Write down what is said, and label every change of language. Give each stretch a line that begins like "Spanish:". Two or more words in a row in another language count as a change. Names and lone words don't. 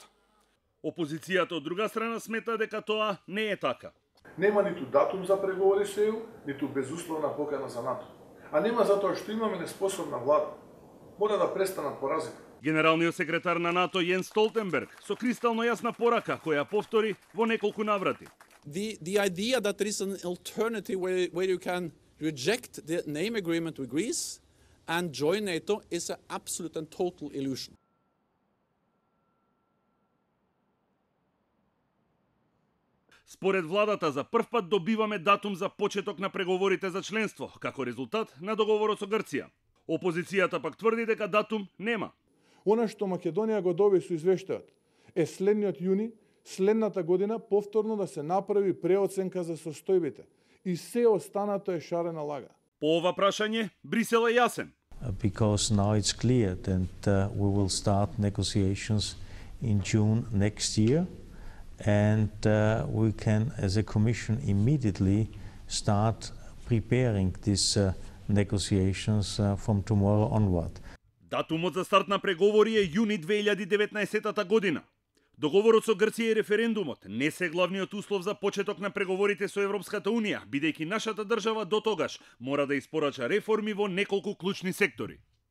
Macedonian: Опозицијата од друга страна смета дека тоа не е така. Нема ниту датум за преговори со ЕУ, ниту безусловна покана за НАТО. А нема затоа што имаме неспособна влада. мора да престанат поразите. Генералниот секретар на НАТО Јен Столтенберг со кристално јасна порака која повтори во неколку наврати.
English: The idea that there is an alternative where you can reject the name agreement with Greece and join NATO is an absolute and total illusion.
Macedonian: Според владата, за прв пат добиваме датум за почеток на преговорите за членство, како резултат на договорот со Грција. Опозицијата пак тврди дека датум нема. Она што Македонија го доби со извештајот е следниот јуни, следната година повторно да се направи преоценка за состојбите и се останато е шарена лага. По ова прашање, Брисел е јасен.
English: Because now it's clear that we will start negotiations in June next year and we can as a commission immediately start preparing these negotiations from tomorrow onward.
Macedonian: Датумот за старт на преговори е јуни 2019 година. Договорот со Грција и референдумот не се главниот услов за почеток на преговорите со Европската Унија, бидејќи нашата држава до тогаш мора да испорача реформи во неколку клучни сектори.